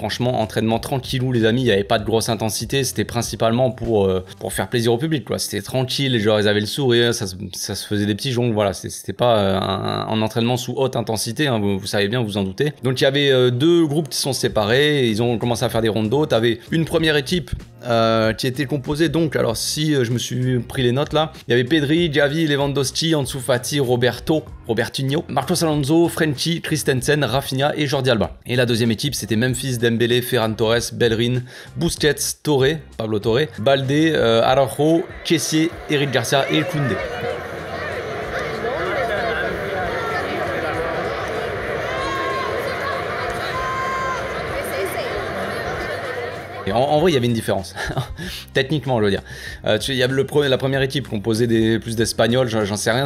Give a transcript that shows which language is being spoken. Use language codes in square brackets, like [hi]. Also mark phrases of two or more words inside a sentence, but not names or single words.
[fr] Franchement entraînement tranquillou les amis, il n'y avait pas de grosse intensité, c'était principalement pour faire plaisir au public quoi, c'était tranquille, les joueurs ils avaient le sourire, ça se faisait des petits jongles, voilà, c'était pas un entraînement sous haute intensité, hein, vous savez bien, vous en doutez. Donc il y avait deux groupes qui sont séparés, ils ont commencé à faire des rondos, t'avais une première équipe qui était composé donc, alors si je me suis pris les notes là, il y avait Pedri, Gavi, Lewandowski, Ansu Fati, Robertinho, Marcos Alonso, Frenkie, Christensen, Rafinha et Jordi Alba. Et la deuxième équipe, c'était Memphis, Dembélé, Ferran Torres, Bellerin, Busquets, Pablo Torre, Balde, Araujo, Kessié, Eric Garcia et Koundé. En vrai, il y avait une différence. Techniquement, je veux dire. Il y a la première équipe composée plus d'Espagnols, j'en sais rien.